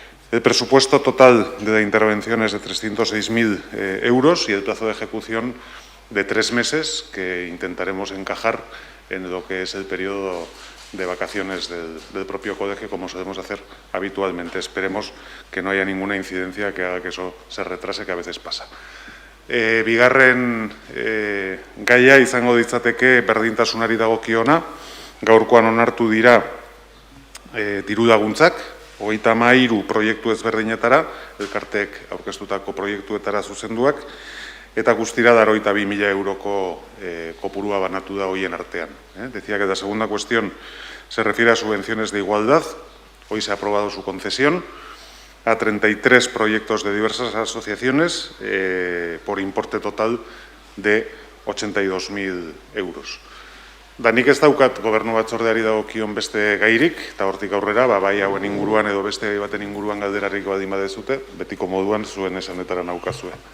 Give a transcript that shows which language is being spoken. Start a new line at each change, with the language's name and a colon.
Spanish: El presupuesto total de la intervención es de 306.000 euros y el plazo de ejecución de 3 meses, que intentaremos encajar en lo que es el periodo de vacaciones del propio colegio, como solemos hacer habitualmente. Esperemos que no haya ninguna incidencia que haga que eso se retrase, que a veces pasa.
Basque: Bigarren gaia izango ditzateke berdintasunari dagokiona. Gaurkoan onartu dira diru laguntzak, 33 proiektu ezberdinetara, elkarteek aurkeztutako proiektuetara zuzenduak, eta guztira 82.000 euroko kopurua banatu da hoien artean.
Spanish: Decía que la segunda cuestión se refiere a subvenciones de igualdad. Hoy se ha aprobado su concesión a 33 proyectos de diversas asociaciones por importe total de 82.000 euros.
Basque: Nik ez daukat gobernu batzordeari dagokion beste gairik, eta hortik aurrera, bai hauen inguruan edo beste gai baten inguruan galderarik baldin badezute, betiko moduan zuen esanetara naukazue.